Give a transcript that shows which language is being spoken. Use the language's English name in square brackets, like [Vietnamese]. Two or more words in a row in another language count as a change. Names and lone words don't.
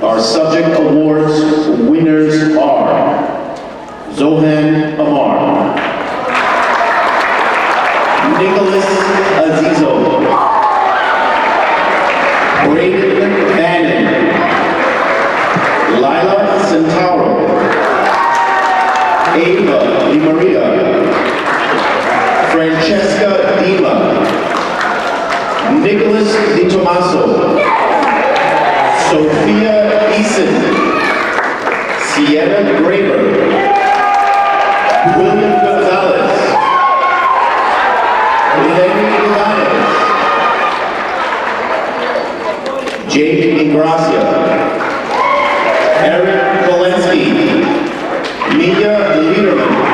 [English] Our subject awards winners are Zohan Amar, Nicholas Azizo, Braden Bannon, Lila Centauro, Ava Di Maria, Francesca Dima, Nicholas Di Tomaso, Sophia Eason, Sienna Graber, William Gonzalez, Lenny Elias, Jake Ingracia, Eric Valensky, Mia Liederman,